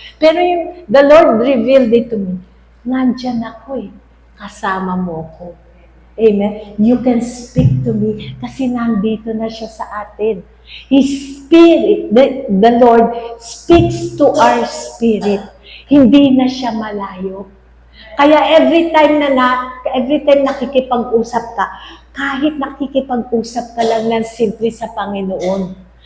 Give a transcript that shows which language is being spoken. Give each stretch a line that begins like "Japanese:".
English: Pero the Lord revealed it to me.
Filipino: Nandyan ako kasama mo ko. Amen.
English: You can speak to me
Filipino: kasi nandito na siya sa atin.
English: His Spirit, the Lord speaks to our spirit.
Filipino: Hindi na siya malayo. Kaya
English: every time
Filipino: nakikipag-usap ka, kahit nakikipag-usap ka lang ng simple sa Panginoon.